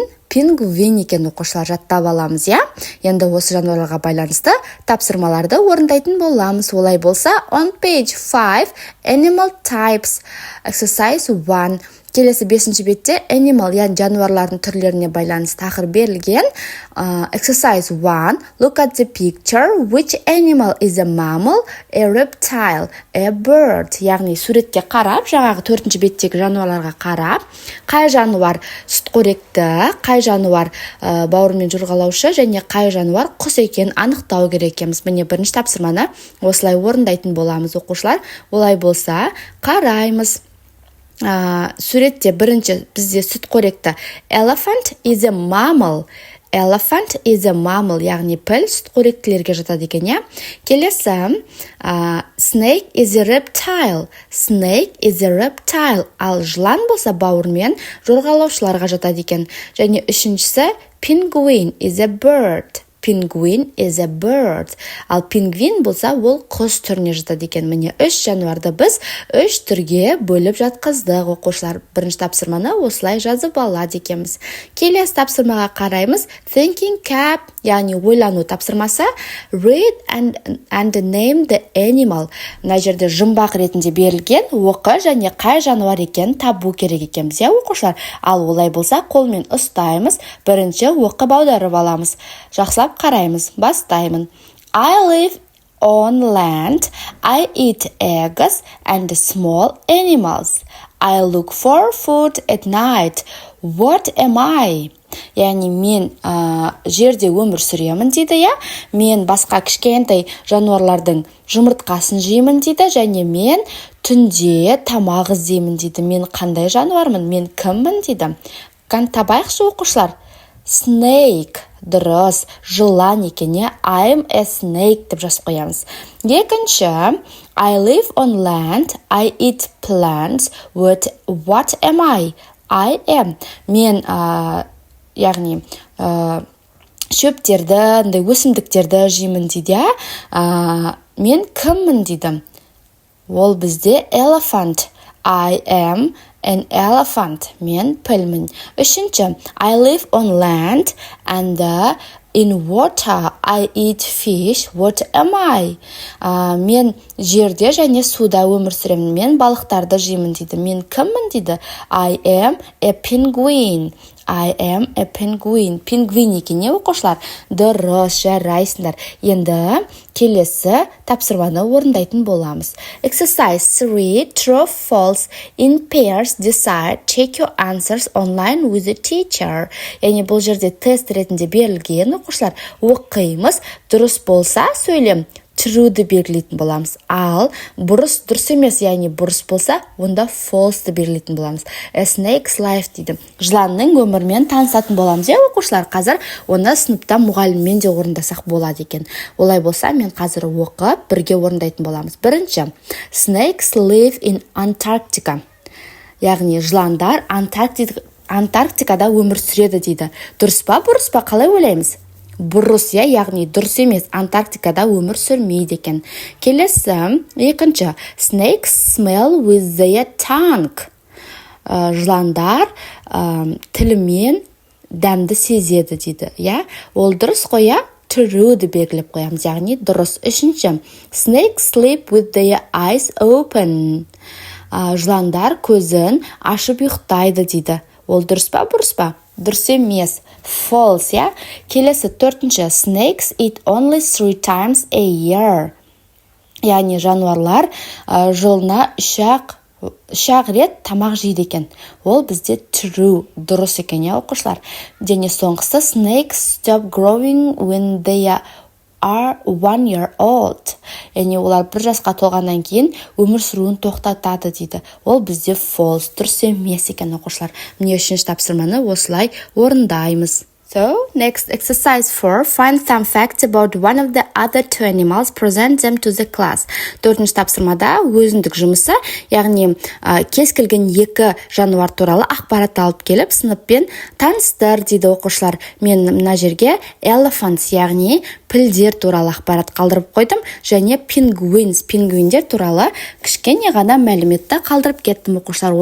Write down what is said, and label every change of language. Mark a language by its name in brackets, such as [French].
[Kazakh] Пингвин екен, оқушылар, жаттап аламыз, я? Енді осы жануарларға байланысты тапсырмаларды орындайтын боламыз. Олай болса, [English] on page 5, animal types, exercise 1. [Kazakh] Келесі 5-ші бетте animal, яғни жануарлардың түрлеріне байланысты тақырып берілген. [English] Exercise 1. Look at the picture. Which animal is a mammal, a reptile, a bird? [Kazakh] Яғни суретке қарап, жаңағы 4-ші беттегі жануарларға қарап, қай жануар сүтқоректі, қай жануар бауырмен жорғалаушы және қай жануар құс екенін анықтау керек екенбіз. Міне бірінші тапсырманы осылай орындайтын боламыз, оқушылар. Олай болса, қараймыз. Суретте бірінші бізде сүтқоректі. [English] Elephant is a mammal. Elephant is a mammal, [Kazakh] яғни піл сүтқоректілерге жатады екен, я? Келесі, [English] snake is a reptile. Snake is a reptile. [Kazakh] Ал жылан болса бауырмен жорғалаушыларға жатады екен. Және үшіншісі, [English] penguin is a bird. Penguin is a bird. [Kazakh] Ал пингвин болса, ол құс түріне жатады екен. Міне 3 жануарды біз 3 түрге бөліп жатқыздық, оқушылар. Бірінші тапсырманы осылай жазып алады екенбіз. Келесі тапсырмаға қараймыз. Thinking cap, яғни ойлану тапсырмасы. [English] Read and name the animal. [Kazakh] Мына жерде жұмбақ ретінде берілген, оқы және қай жануар екенін табу керек екенбіз, я, оқушылар? Ал олай болса, қолмен ұстаймыз. Бірінші оқып аударып аламыз. Жақсылап қараймыз. Бастаймын. [English] I live on land. I eat eggs and small animals. I look for food at night. What am I? [Kazakh] Яғни мен жерде өмір сүремін дейді, я? Мен басқа кішкентай жануарлардың жұмыртқасын жеймін дейді, және мен түнде тамақ іздеймін дейді. Мен қандай жануармын? Мен кіммін дейді. Табайықшы, оқушылар. Snake. Дұрыс, жылан екене. [English] I'm a snake [Kazakh] деп жазып қоямыз. Екінші, [English] I live on land. I eat plants. What am I? I am. [Kazakh] Мен, яғни, шөптерді, өсімдіктерді жеймін дейді. Мен кіммін дейді. Ол бізде elephant. [English] I am an elephant. [Kazakh] Мен пілмін. Үшінші, [English] I live on land and in water. I eat fish. What am I? [Kazakh] Мен жерде және суда өмір сүремін. Мен балықтарды жеймін дейді. Мен кіммін дейді. [English] I am a penguin. I am a penguin. [Kazakh] Пингвин екене, оқушылар. Дұрыс, жарайсыңдар. Енді келесі тапсырманы орындайтын боламыз. [English] Exercise 3. True, false. In pairs, decide. Check your answers online with the teacher. [Kazakh] Яғни бұл жерде тест ретінде берілген, оқушылар. Оқимыз. Дұрыс болса сөйлем. True'ді белгілейтін боламыз. Ал бұрыс дұрыс емес, яғни бұрыс болса, онда false'ді белгілейтін боламыз. [English] A snake's life [Kazakh] дейді. Жыланның өмірмен танысатын боламыз, я, оқушылар? Қазір оны сыныпта мұғаліммен де орындасақ болады екен. Олай болса, мен қазір оқып, бірге орындайтын боламыз. Бірінші, [English] snakes live in Antarctica. [Kazakh] Яғни жыландар Антарктикада өмір сүреді дейді. Дұрыс па, бұрыс па, қалай ойлаймыз? Бұрыс, я, яғни дұрыс емес, Антарктикада өмір сүрмейді екен. Келесі, екінші, [English] snakes smell with their tongue. [Kazakh] Жыландар тілімен дәмді сезеді дейді, я? Ол дұрыс қоя, true'ді белгілеп қоямыз, яғни дұрыс. Үшінші, [English] snakes sleep with their eyes open. [Kazakh] Жыландар көзін ашып ұйықтайды дейді. Ол дұрыс па, бұрыс па? Дұрыс емес. False, я? Келесі 4-ші, [English] snakes eat only 3 times a year. [Kazakh] Яғни жануарлар жылына 3 рет тамақ жейді екен. Ол бізде true, дұрыс екен, я, оқушылар? Және соңғысы, [English] snakes stop growing when they are 1 year old. [Kazakh] яғни олар 1 жасқа толғаннан кейін өмір сүруін тоқтатады дейді. Ол бізде false, дұрыс емес екен оқушылар. Міне 3-ші тапсырманы осылай орындаймыз. [English] So, next exercise 4. Find some facts about one of the other two animals. Present them to the class. [Kazakh] 4-ші тапсырмада өзіндік жұмысы, яғни кез келген 2 жануар туралы ақпарат алып келіп, сыныппен таныстыр дейді оқушылар. Мен мына жерге elephants, яғни пілдер туралы ақпарат қалдырып қойдым, және пингвиндер туралы кішкене ғана мәліметті қалдырып кеттім оқушылар.